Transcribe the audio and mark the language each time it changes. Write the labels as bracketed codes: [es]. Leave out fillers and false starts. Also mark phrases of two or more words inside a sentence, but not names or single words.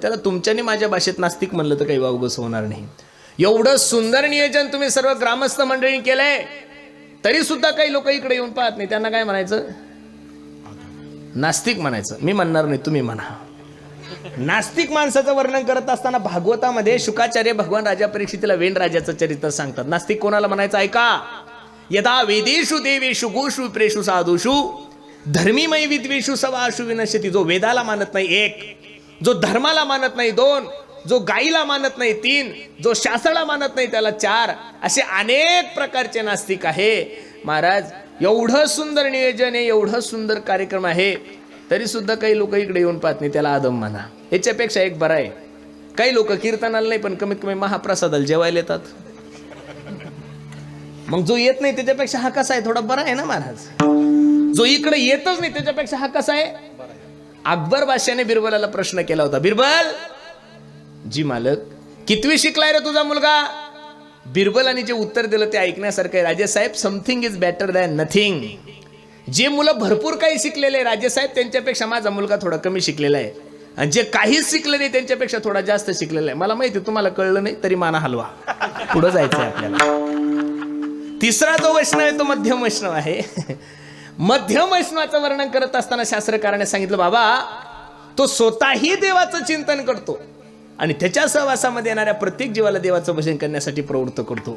[mr] त्याला तुमच्यानी माझ्या भाषेत नास्तिक म्हणलं तर काही वावगस होणार नाही. एवढं सुंदर नियोजन तुम्ही सर्व ग्रामस्थ मंडळी केलंय, तरी सुद्धा काही लोक इकडे येऊन पाहत नाही. त्यांना काय म्हणायचं? नास्तिक म्हणायचं. मी म्हणणार नाही, तुम्ही म्हणा. नास्तिक माणसाचं वर्णन करत असताना भागवतामध्ये शुकाचार्य भगवान राजा परीक्षितीला वेण राजाचं चरित्र सांगतात. नास्तिक कोणाला म्हणायचं ऐका. [sa] यदा वेदेषु देवेषु गोषु विप्रेषु साधुषु धर्मीमय विद्वेषु सवाषु विनश्यति. [mr] जो वेदाला मानत नाही 1, जो धर्माला मानत नाही 2, जो गाईला मानत नाही 3, जो शास्त्राला मानत नाही त्याला 4, असे अनेक प्रकारचे नास्तिक आहे. महाराज, एवढं सुंदर नियोजन आहे, एवढं सुंदर कार्यक्रम आहे, तरी सुद्धा काही लोक इकडे येऊन पाहत नाही, त्याला अधम म्हणा. याच्यापेक्षा एक बरं आहे, काही लोक कीर्तनाला नाही पण कमीत कमी महाप्रसादाला जेवायला येतात. मग जो येत नाही त्याच्यापेक्षा हा कसा आहे? थोडा बरा आहे ना महाराज. जो इकडे येतच नाही त्याच्यापेक्षा हा कसा आहे? अकबर बादशाने बिरबलाला प्रश्न केला होता. बिरबल, जी मालक, कितवी शिकलाय रे तुझा मुलगा? बिरबलाने जे उत्तर दिलं ते ऐकण्यासारखं आहे. राजेसाहेब, [en] something is better than nothing. [mr] जे मुलं भरपूर काही शिकलेले राजेसाहेब, त्यांच्यापेक्षा माझा मुलगा थोडा कमी शिकलेला आहे, आणि जे काहीच शिकले नाही त्यांच्यापेक्षा थोडा जास्त शिकलेला आहे. मला माहिती तुम्हाला कळलं नाही तरी माना हलवा, पुढे जायचंय आपल्याला. तिसरा जो वैष्णव आहे तो मध्यम वैष्णव आहे. मध्यम वैष्णवाचं वर्णन करत असताना शास्त्रकाराने सांगितलं, बाबा तो स्वतःही देवाचं चिंतन करतो आणि त्याच्या सहवासामध्ये येणाऱ्या प्रत्येक जीवाला देवाचं भजन करण्यासाठी प्रवृत्त करतो.